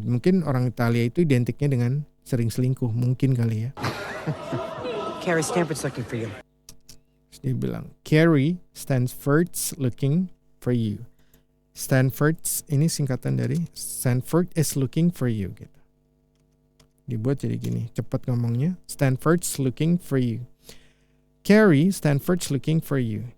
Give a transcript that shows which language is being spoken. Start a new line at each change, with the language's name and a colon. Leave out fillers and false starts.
Indonesian: Mungkin orang Italia itu identiknya dengan sering selingkuh, mungkin kali ya.
English: Carrie, Stanford's looking for you.
Indonesian: Terus dia bilang,
English: Carrie, Stanford's looking for you.
Indonesian: Stanford's ini singkatan dari
English: Stanford is looking for you
Indonesian: gitu. Dibuat jadi gini, cepat ngomongnya.
English: Stanford's looking for you. Carrie, Stanford's looking for you.